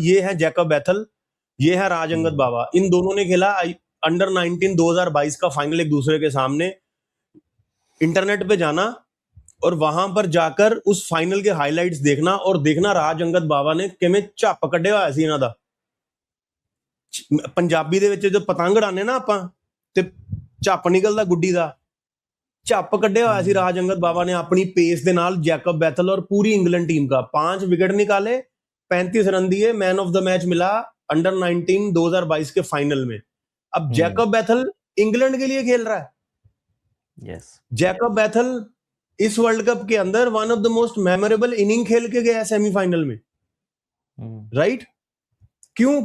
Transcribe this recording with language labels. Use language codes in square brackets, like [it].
[hi] ये है Jacob Bethel, ये है राज अंगद बाबा. इन दोनों ने खेला अंडर 19 2022 का फाइनल एक दूसरे के सामने. इंटरनेट पे जाना और वहां पर जाकर उस फाइनल के हाइलाइट्स देखना, और देखना राज अंगद बाबा ने [pa] किवें ਝੱਪ ਕੱਢਿਆ ਹੋਇਆ ਸੀ ਇਹਨਾਂ ਦਾ. ਪੰਜਾਬੀ ਦੇ ਵਿੱਚ ਜੋ ਪਤੰਗ ਉਡਾਉਂਦੇ ਨਾ ਆਪਾਂ ਤੇ ਝੱਪ ਨਿਕਲਦਾ ਗੁੱਡੀ ਦਾ, ਝੱਪ ਕੱਢਿਆ ਹੋਇਆ ਸੀ ਰਾਜ ਅੰਗਦ ਬਾਬਾ ਨੇ ਆਪਣੀ पेस ਦੇ ਨਾਲ. [hi] जैकब बैथल और पूरी इंग्लैंड टीम का 5 विकेट निकाले, 35 रन दिए, मैन ऑफ द मैच मिला अंडर 19 2022 के फाइनल में. अब जैकब बैथल इंग्लैंड के लिए खेल रहा है. [en] Yes. [hi] जैकब बैथल इस वर्ल्ड कप के अंदर [en] one of the most memorable inning [hi] खेल के गया सेमीफाइनल में, राइट? क्यों?